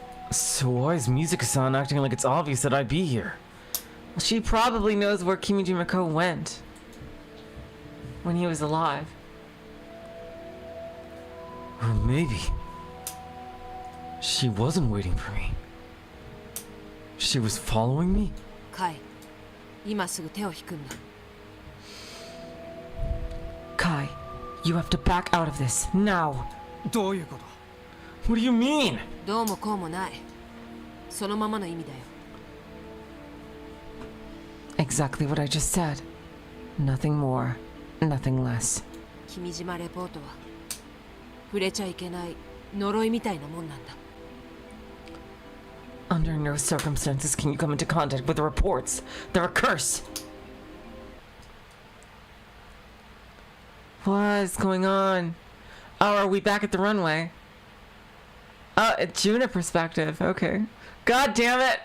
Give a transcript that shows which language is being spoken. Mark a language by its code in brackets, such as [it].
[en] So why is Musica-san acting like it's obvious that I'd be here? Well, she probably knows where Kimijima-ko went when he was alive. Or maybe she wasn't waiting for me. She was following me? [ja] カイ、今すぐ手を引くんだ。 [en] Kai, you have to back out of this, now! [ja] どういうこと？ [en] What do you mean? [ja] どうもこうもない。そのままの意味だよ。 [en] Exactly what I just said. Nothing more, nothing less. [ja] 君島レポートは触れちゃいけない呪いみたいなもんなんだ。 [en] Under no circumstances can you come into contact with the reports. They're a curse. What is going on? Oh, are we back at the runway? Oh, it's Juna perspective. Okay. God damn it!